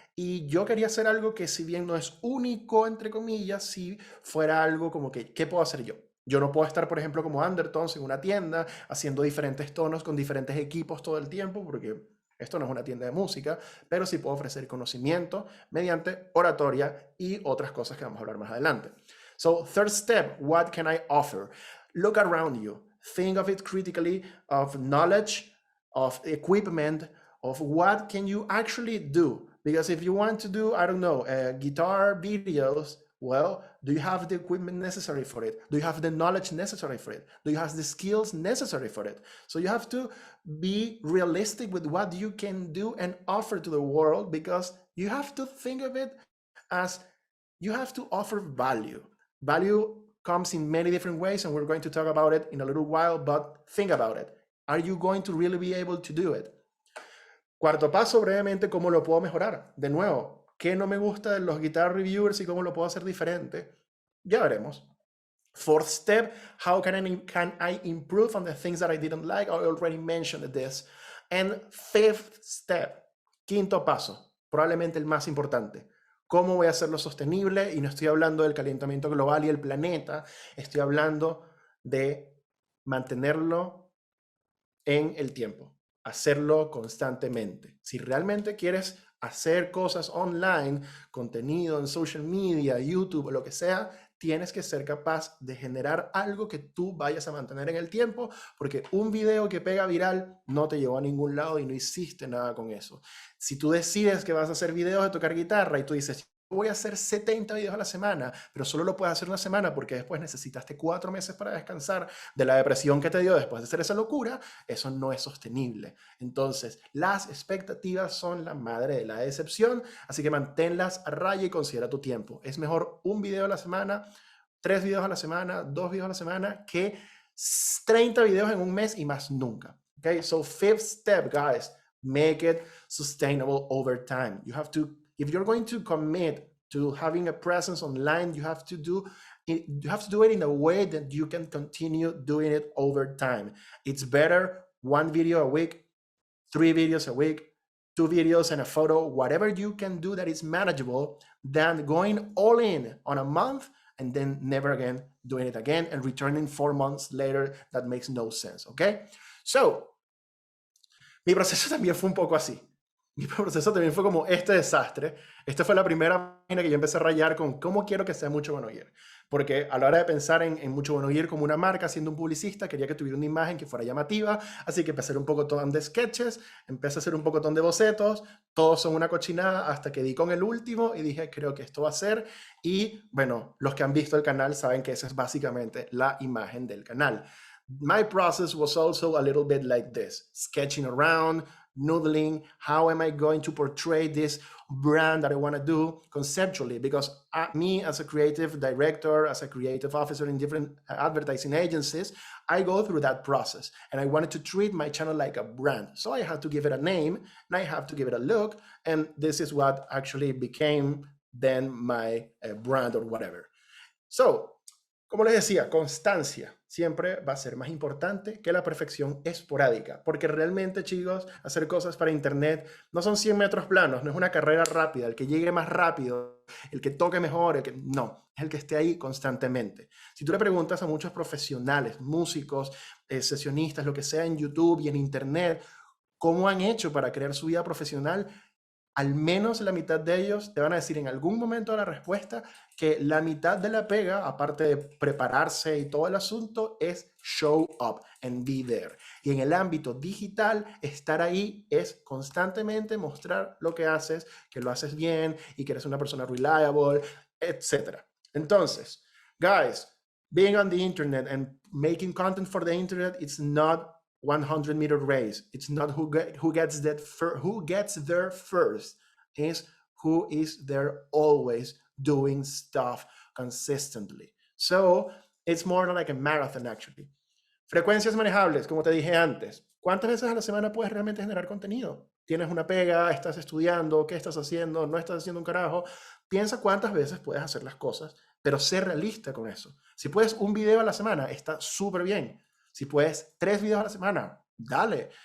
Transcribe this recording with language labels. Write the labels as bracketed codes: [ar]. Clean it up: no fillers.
[es] Y yo quería hacer algo que, si bien no es único, entre comillas, si fuera algo como que, ¿qué puedo hacer yo? Yo no puedo estar, por ejemplo, como Undertones en una tienda haciendo diferentes tonos con diferentes equipos todo el tiempo, porque esto no es una tienda de música, pero sí puedo ofrecer conocimiento mediante oratoria y otras cosas que vamos a hablar más adelante. [en] So, third step, what can I offer? Look around you. Think of it critically, of knowledge, of equipment, of what can you actually do. Because if you want to do, I don't know, guitar videos, well, do you have the equipment necessary for it? Do you have the knowledge necessary for it? Do you have the skills necessary for it? So you have to be realistic with what you can do and offer to the world, because you have to think of it as you have to offer value. Value comes in many different ways, and we're going to talk about it in a little while, but think about it. Are you going to really be able to do it? [es] Cuarto paso, brevemente, ¿cómo lo puedo mejorar? De nuevo, ¿qué no me gusta de los guitar reviewers y cómo lo puedo hacer diferente? Ya veremos. [en] Fourth step, how can I improve on the things that I didn't like? I already mentioned this. And fifth step, [es] quinto paso, probablemente el más importante. ¿Cómo voy a hacerlo sostenible? Y no estoy hablando del calentamiento global y el planeta, estoy hablando de mantenerlo en el tiempo, hacerlo constantemente. Si realmente quieres hacer cosas online, contenido en social media, YouTube o lo que sea, tienes que ser capaz de generar algo que tú vayas a mantener en el tiempo, porque un video que pega viral no te llevó a ningún lado y no hiciste nada con eso. Si tú decides que vas a hacer videos de tocar guitarra y tú dices, voy a hacer 70 videos a la semana, pero solo lo puedes hacer una semana porque después necesitaste 4 meses para descansar de la depresión que te dio después de hacer esa locura, eso no es sostenible. Entonces, las expectativas son la madre de la decepción, así que manténlas a raya y considera tu tiempo. Es mejor un video a la semana, 3 videos a la semana, 2 videos a la semana, que 30 videos en un mes y más nunca. [en] Okay, so fifth step, guys, make it sustainable over time. You have to, if you're going to commit to having a presence online, you have to do it in a way that you can continue doing it over time. It's better one video a week 3 videos a week, 2 videos and a photo, whatever you can do that is manageable, than going all in on a month and then never again doing it again and returning 4 months later. That makes no sense, okay? [es] So, mi proceso también fue un poco así. Mi proceso también fue como este desastre. Esta fue la primera página que yo empecé a rayar con cómo quiero que sea Mucho Bueno Gear. Porque a la hora de pensar en Mucho Bueno Gear como una marca, siendo un publicista, quería que tuviera una imagen que fuera llamativa. Así que empecé a hacer un pocotón de sketches, empecé a hacer un pocotón de bocetos. Todos son una cochinada hasta que di con el último y dije, creo que esto va a ser. Y bueno, los que han visto el canal saben que esa es básicamente la imagen del canal. [en] My process was also a little bit like this, sketching around, noodling, how am I going to portray this brand that I want to do conceptually? Because me as a creative director, as a creative officer in different advertising agencies, I go through that process and I wanted to treat my channel like a brand. So I had to give it a name and I have to give it a look. And this is what actually became then my brand or whatever. [es] So, como les decía, constancia siempre va a ser más importante que la perfección esporádica, porque realmente, chicos, hacer cosas para internet no son 100 metros planos, no es una carrera rápida, el que llegue más rápido, el que toque mejor, no, es el que esté ahí constantemente. Si tú le preguntas a muchos profesionales, músicos, sesionistas, lo que sea en YouTube y en internet, ¿cómo han hecho para crear su vida profesional? Al menos la mitad de ellos te van a decir en algún momento de la respuesta que la mitad de la pega, aparte de prepararse y todo el asunto, es [en] show up and be there. [es] Y en el ámbito digital, estar ahí es constantemente mostrar lo que haces, que lo haces bien y que eres una persona reliable, etc. [en] Entonces, guys, being on the internet and making content for the internet, it's not 100-meter race. It's not who gets there first. It's who is there always doing stuff consistently. So it's more like a marathon actually. [es] Frecuencias manejables, como te dije antes. ¿Cuántas veces a la semana puedes realmente generar contenido? ¿Tienes una pega? ¿Estás estudiando? ¿Qué estás haciendo? ¿No estás haciendo un carajo? Piensa cuántas veces puedes hacer las cosas, pero sé realista con eso. Si puedes un video a la semana, está súper bien. Si puedes 3 videos a la semana, dale.